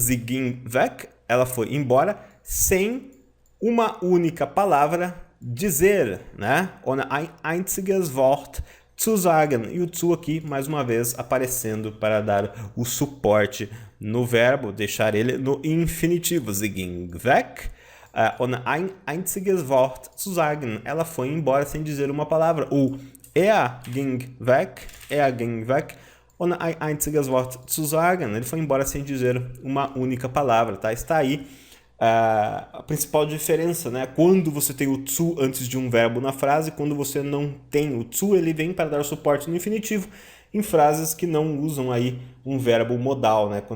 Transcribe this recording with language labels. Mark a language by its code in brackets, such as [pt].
[de] Sie ging weg, [pt] ela foi embora, sem uma única palavra dizer, né? [de] Ohne ein einziges Wort zu sagen. [pt] E o zu aqui, mais uma vez, aparecendo para dar o suporte no verbo, deixar ele no infinitivo. [de] Sie ging weg, ohne ein einziges Wort zu sagen. [pt] Ela foi embora sem dizer uma palavra. [de] Ou er ging weg, ohne ein einziges Wort zu sagen. [pt] Ele foi embora sem dizer uma única palavra, tá? Está aí a principal diferença, né? Quando você tem o zu antes de um verbo na frase, quando você não tem o zu, ele vem para dar suporte no infinitivo em frases que não usam aí um verbo modal, né?